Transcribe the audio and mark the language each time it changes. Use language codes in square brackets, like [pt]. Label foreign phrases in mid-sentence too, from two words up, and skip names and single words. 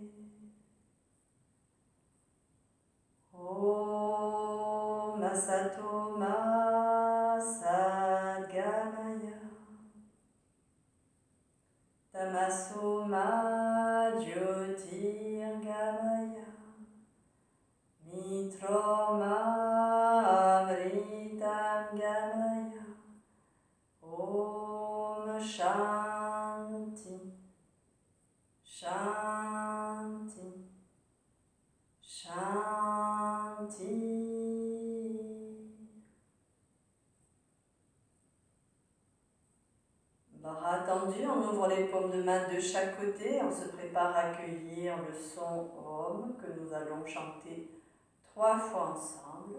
[sa] ॐ असतो मा सद्गमय तमसो मा ज्योतिर्गमय मित्रो मा अमृतम् गमय. ॐ शान्ति शान्ति शान्ति. [fr] Bras tendus, on ouvre les paumes de main de chaque côté, on se prépare à accueillir le son Om que nous allons chanter 3 fois ensemble.